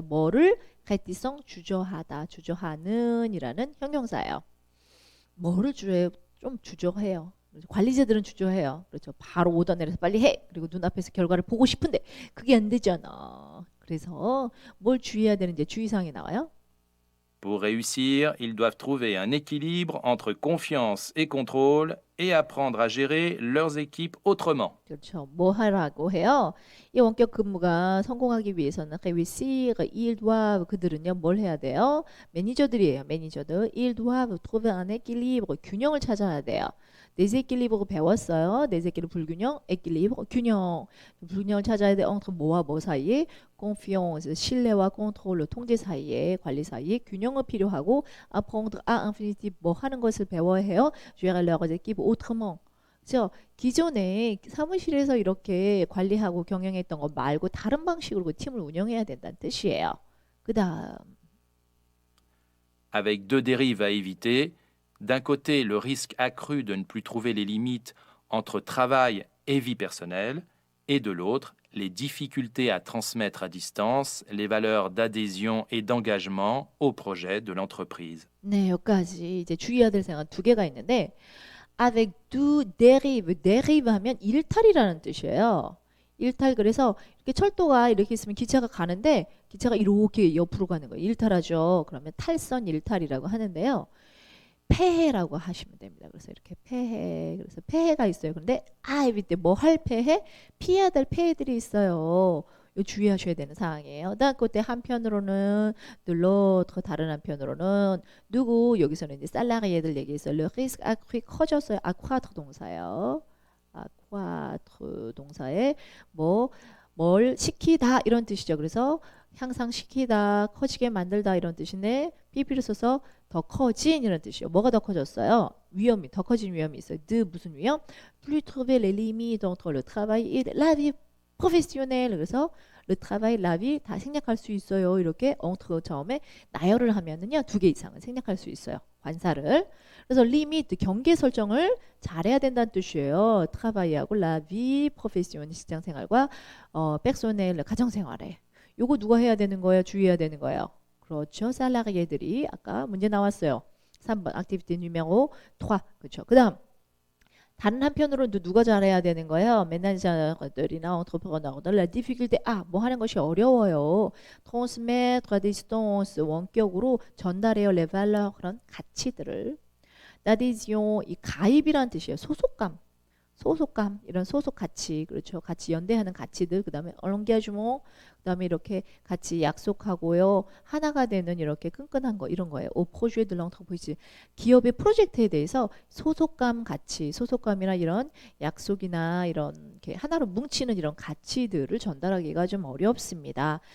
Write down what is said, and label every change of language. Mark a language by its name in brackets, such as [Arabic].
[Korean] 뭐를 헤티성 주저하는 이라는 형용사예요. 뭐를 주저해요? 좀 주저해요. 관리자들은 주저해요. 그렇죠. 바로 오더 내려서 빨리 해. 그리고 눈앞에서 결과를 보고 싶은데 그게 안 되잖아. 그래서 뭘 주의해야 되는지 주의사항이 나와요. [French] Pour réussir, ils doivent trouver un équilibre entre confiance et contrôle et apprendre à gérer leurs équipes autrement. [Korean] 그렇죠. 뭐 하라고 해요? 이 원격 근무가 성공하기 위해서는 [French] réussir, ils doivent [Korean] 그들은요 뭘 해야 돼요? 매니저들이에요. 매니저들. [French] ils doivent trouver un équilibre [Korean] 균형을 찾아야 돼요. déséquilibre 배웠어요. déséquilibre 불균형, équilibre 균형. 균형을 찾아야 돼. entre 뭐와 뭐 사이에 confiance 신뢰와 contrôle 통제 사이에 관리 사이에 균형을 필요하고 [French] apprendre à infinitif [Korean] 뭐 하는 것을 배워야 해요. [French] gérer leurs équipes autrement. [Korean] 그렇죠? 기존에 사무실에서 이렇게 관리하고 경영했던 거 말고 다른 방식으로 그 팀을 운영해야 된다는 뜻이에요. 그다음 [French] Avec deux dérives à éviter, d'un côté le risque accru de ne plus trouver les limites entre travail et vie personnelle, et de l'autre les difficultés à transmettre à distance les valeurs d'adhésion et d'engagement au projet de l'entreprise. [Korean] 네, 여기까지 이제 주의해야 될 생각 두 개가 있는데 [French] avec du dérive [Korean] 하면 일탈이라는 뜻이에요. 일탈 그래서 이렇게 철도가 이렇게 있으면 기차가 가는데 기차가 이렇게 옆으로 가는 거예요. 일탈하죠. 그러면 탈선 일탈이라고 하는데요. 폐해라고 하시면 됩니다. 그래서 이렇게 폐해. 그래서 폐해가 있어요. 근데 밑에 뭐 할 폐해? 피해야 될 폐해들이 있어요. 이거 주의하셔야 되는 상황이에요. 그다음 그때 한편으로는 눌러 다른 한편으로는 누구 여기서는 이제 살라리에들 얘기했어요. [French] le risque accru 커졌어요. [Korean] accroître 동사예요. accroître 동사에 뭘 시키다 이런 뜻이죠. 그래서 향상시키다, 커지게 만들다 이런 뜻인데 PP를 써서 더 커진 이런 뜻이에요. 뭐가 더 커졌어요? 위험이 더 커진 위험이 있어요. 무슨 위험? [French] plus trouver les limites entre le travail et la vie professionnel. [Korean] 그래서 [French] le travail, la vie [Korean] 다 생략할 수 있어요. 이렇게 entre 처음에 나열을 하면은요 2개 이상은 생략할 수 있어요. 관사를. 그래서 limit 경계 설정을 잘해야 된다는 뜻이에요. travail하고 [French] la vie professionnelle [Korean] 직장 생활과 personnel 가정 생활에. 요거 누가 해야 되는 거예요? 주의해야 되는 거예요. 그렇죠. 살라리에들이 아까 문제 나왔어요. 3번 [French] activité numéro 3. [Korean] 그렇죠. 그다음 다른 한편으로는 누가 잘해야 되는 거예요? 매니저들이나 entrepreneur들 [French] la difficulté [Korean] 뭐 하는 것이 어려워요. [French] transmettre à distance [Korean] 원격으로 전달해요. [French] les valeurs [Korean] 그런 가치들을. l'adhésion 이 가입이란 뜻이에요. 소속감 이런 소속 가치 그렇죠. 같이 연대하는 가치들 그다음에 engagement 그다음에 이렇게 같이 약속하고요. 하나가 되는 이렇게 끈끈한 거 이런 거예요. [French] au projet de l'entreprise [Korean] 기업의 프로젝트에 대해서 소속감 가치 소속감이나 이런 약속이나 이런 이렇게 하나로 뭉치는 이런 가치들을 전달하기가 좀 어렵습니다.